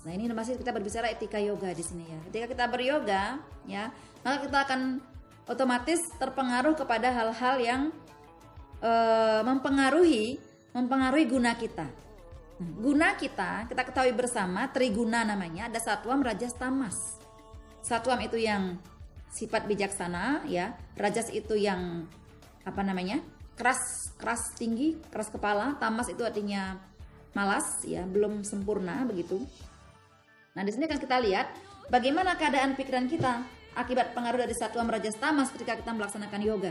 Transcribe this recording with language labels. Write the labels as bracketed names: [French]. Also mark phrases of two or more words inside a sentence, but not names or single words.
[Indonesian] Nah, ini masih kita berbicara etika yoga di sini ya. Ketika kita beryoga, ya, maka kita akan otomatis terpengaruh kepada hal-hal yang mempengaruhi guna kita. Guna kita ketahui bersama, triguna namanya, ada satwam, rajas, tamas. Satwam itu yang sifat bijaksana, ya. Rajas itu yang keras tinggi, keras kepala. Tamas itu artinya malas, ya, belum sempurna begitu. Nah, di sini kan kita lihat bagaimana keadaan pikiran kita akibat pengaruh dari satwam, rajas, tamas ketika kita melaksanakan yoga.